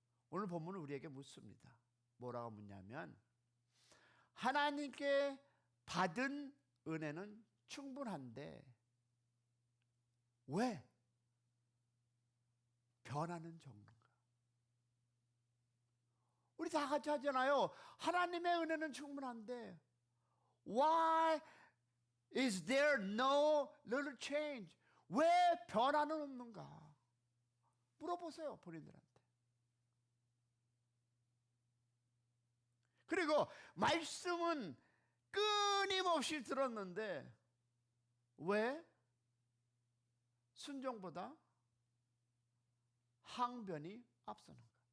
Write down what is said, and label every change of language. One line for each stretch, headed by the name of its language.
Korean: 오늘 본문은 우리에게 묻습니다. 뭐라고 묻냐면, 하나님께 받은 은혜는 충분한데 왜 변하는 정도인가? 우리 다 같이 하잖아요. 하나님의 은혜는 충분한데
English: why is there no little change?
Korean: 왜 변화는 없는가? 물어보세요, 본인들한테. 그리고 말씀은 끊임없이 들었는데 왜 순종보다 항변이 앞서는가?